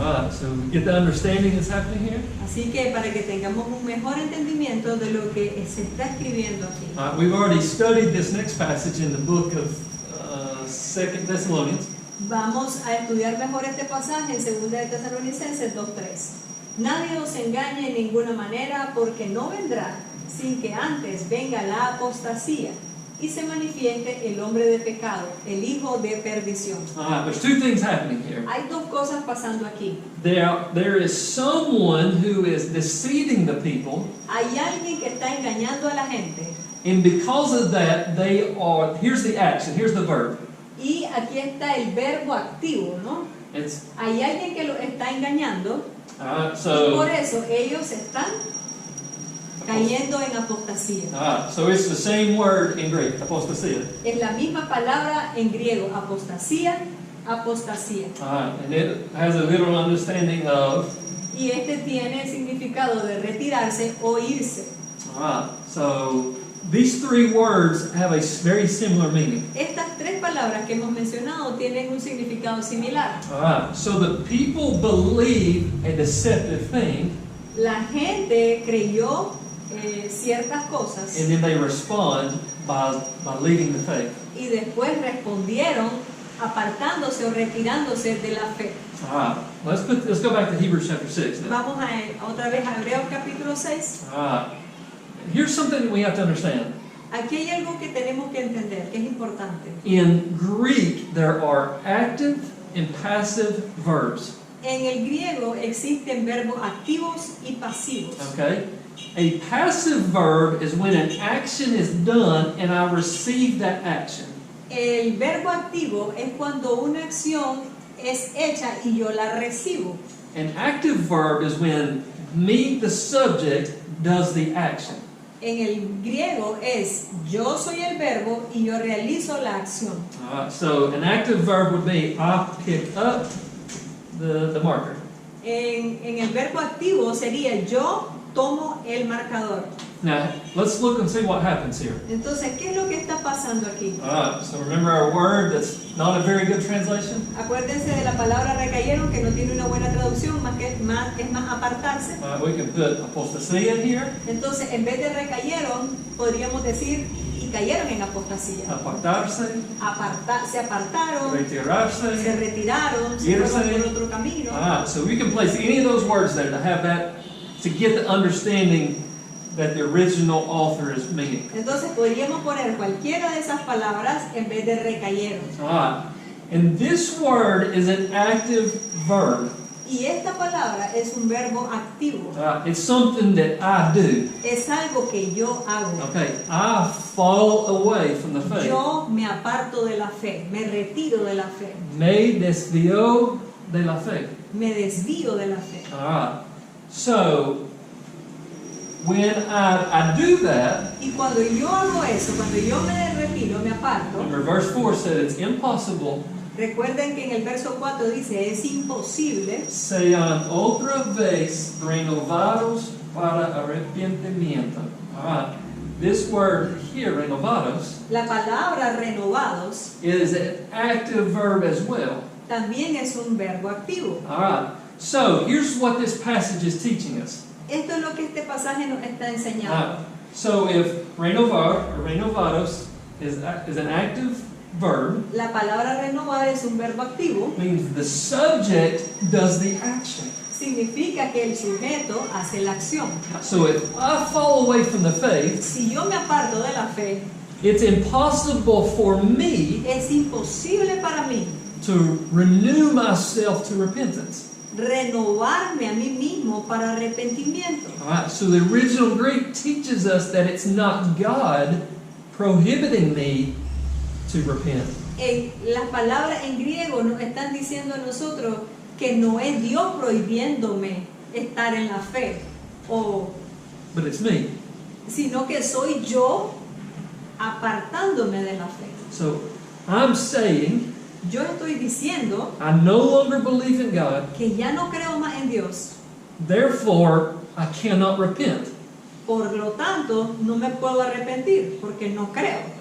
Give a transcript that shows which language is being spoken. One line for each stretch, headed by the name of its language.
English: So get the understanding that's happening here.
Spanish: Así que para que tengamos un mejor entendimiento de lo que se está escribiendo aquí.
English: We've already studied this next passage in the book of 2 Thessalonians.
Spanish: Vamos a estudiar mejor este pasaje en 2 de Tesalonicenses 2:3. Nadie os engañe en ninguna manera, porque no vendrá sin que antes venga la apostasía y se manifieste el hombre de pecado, el hijo de perdición.
English: There's two things happening here.
Spanish: Hay dos cosas pasando aquí.
English: There is someone who is deceiving the people,
Spanish: Hay alguien que está engañando a la gente
English: and because of that, here's the action, here's the verb.
Spanish: y aquí está el verbo activo, ¿no?
English: It's
Spanish: Hay alguien que lo está engañando y
English: so
Spanish: por eso ellos están cayendo en apostasía.
English: So it's the same word in Greek, apostasia.
Spanish: Es la misma palabra en griego, apostasía, apostasía.
English: And it has a literal understanding of.
Spanish: Y este tiene el significado de retirarse o irse.
English: So these three words have a very similar meaning.
Spanish: Estas tres palabras que hemos mencionado tienen un significado similar.
English: So the people believe a deceptive thing,
Spanish: La gente creyó ciertas cosas
English: and then they respond by leaving the faith.
Spanish: y después respondieron apartándose o retirándose de la fe.
English: Let's go back to Hebrews chapter 6 now.
Spanish: Vamos otra vez a Hebreos capítulo 6.
English: Here's something that we have to understand.
Spanish: Aquí hay algo que tenemos que entender, que es importante.
English: In Greek, there are active and passive verbs.
Spanish: En el griego existen verbos activos y pasivos.
English: Okay? A passive verb is when an action is done and I receive that action.
Spanish: El verbo activo es cuando una acción es hecha y yo la recibo.
English: An active verb is when me, the subject, does the action.
Spanish: En el griego es yo soy el verbo y yo realizo la acción.
English: So an active verb would be I pick up the marker.
Spanish: En el verbo activo sería yo tomo el marcador.
English: Now, let's look and see what happens here.
Spanish: Entonces, ¿qué es lo que está pasando aquí?
English: So remember our word that's not a very good translation?
Spanish: Acuérdense de la palabra recayeron, que no tiene una buena traducción, es más apartarse.
English: We can put apostasía in here.
Spanish: Entonces, en vez de recayeron, podríamos decir y cayeron en apostasía. Apartarse. Se apartaron, Retirarse. se retiraron, se Irse. fueron por otro camino.
English: So we can place any of those words there to have that, to get the understanding that the original author is meaning.
Spanish: Entonces podríamos poner cualquiera de esas palabras en vez de recayeron.
English: And this word is an active verb.
Spanish: Y esta palabra es un verbo activo.
English: It's something that I do.
Spanish: Es algo que yo hago.
English: Okay, I fall away from the faith.
Spanish: Yo me aparto de la fe, me retiro de la fe, Me desvió de la fe. me desvío de la fe.
English: So when I do that,
Spanish: Y cuando yo hago eso, cuando yo me retiro, me aparto,
English: remember verse 4 said it's impossible.
Spanish: recuerden que en el verso 4 dice, es imposible Sean otra vez renovados para arrepentimiento.
English: This word here, renovados,
Spanish: la palabra renovados
English: is an active verb as well.
Spanish: también es un verbo activo.
English: So here's what this passage is teaching us.
Spanish: Esto es lo que este pasaje nos está enseñando.
English: So if renovar or renovados is an active verb,
Spanish: La palabra renovar es un verbo activo,
English: means the subject does the action.
Spanish: significa que el sujeto hace la acción.
English: So if I fall away from the faith,
Spanish: Si yo me aparto de la fe,
English: it's impossible for me
Spanish: es imposible para mí
English: to renew myself to repentance.
Spanish: renovarme a mí mismo para arrepentimiento.
English: So the original Greek teaches us that it's not God prohibiting me to repent.
Spanish: Las palabras en griego nos están diciendo a nosotros que no es Dios prohibiéndome estar en la fe,
English: But it's me.
Spanish: sino que soy yo apartándome de la fe.
English: So I'm saying
Spanish: Yo estoy diciendo
English: I no longer believe in God,
Spanish: que ya no creo más en Dios,
English: therefore I cannot repent.
Spanish: por lo tanto no me puedo arrepentir porque no creo,